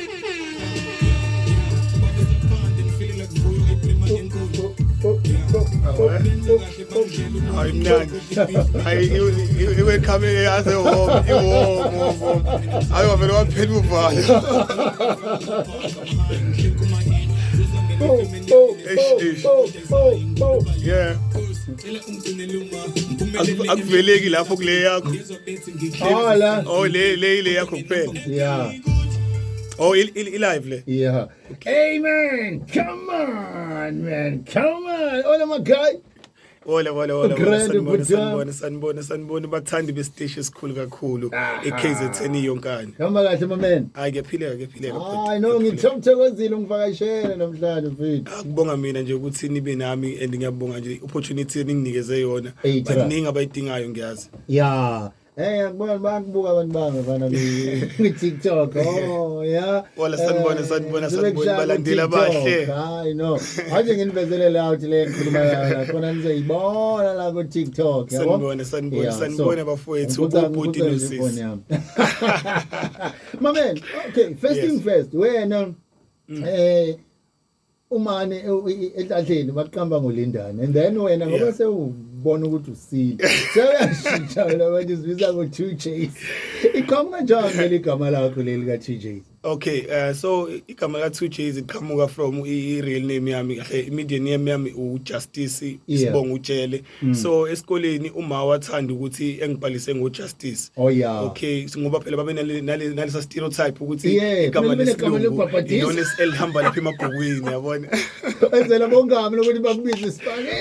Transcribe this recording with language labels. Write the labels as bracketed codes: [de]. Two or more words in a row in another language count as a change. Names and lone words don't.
[en] I'm not. You will come here as a home. I have a lot of yeah. [zu] Akuveleki lapho kule yakho. Oh le yakho kuphela. Yeah. Oh live le. [en] Yeah. Hey man, come on man. Come on. Hola my guy. [zu] Hola sanibona bathandi besiteshi esikhulu kakhulu eKZN yonkana. Hamba kahle [en] my man. [zu] Hayi ngiyaphila [en] I know [zu] ngithokozile ungivakashela namhlanje mfethu. Akubonga mina nje ukuthi nibe nami and ngiyabonga nje opportunity eninginikeze yona. Baningi abayidingayo ngiyazi. Yeah. Hey, ngibona bakubuka abantu bangafana ku-TikTok. [en] Oh, yeah. [zu] Wala sanibona balandela bahle. [en] I know. [zu] Aje nginivezelele out le ngikhuluma khona nizeyibona la ku-TikTok. Sanibona bafowethu ubhuti nosisi. [en] My man, okay, first thing first. [zu] Wena umane enhlanhleni baqamba ngoLindani and then wena ngoba sewubona ukuthi usile seyashintsha la manje sibiza ngo 2J ikhoma kanjani leli gama lakho leli ka 2J? [en] Okay, so [zu] igama la 2J iqhamuka from i- [en] real name [zu] yami kahle [en] immediate name [zu] yami uJustice Isibongo Utshele. So esikoleni uma wathanda ukuthi engibhalise ngoJustice. [en] Oh yeah. [zu] Okay, ngoba phela babe nalesa stereotype ukuthi igama lesilungu yona elihamba lapha emabhukwini yabona. Enzela bongami lokuthi bakubize isipaghetti.